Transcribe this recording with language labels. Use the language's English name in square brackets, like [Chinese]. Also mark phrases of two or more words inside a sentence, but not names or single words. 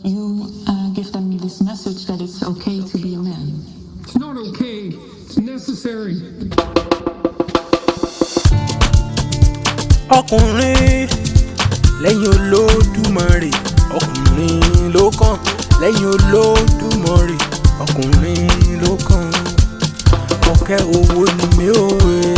[English] You, uh, give them this message that it's okay to be a man. It's not okay, it's necessary. [Yoruba] Ọkùnrin lẹ́yìn Olódùmarè, ọkùnrin ló kàn. Lẹ́yìn Olódùmarè, ọkùnrin ló kàn. Ọ̀kẹ́ owó ni mi ò wé.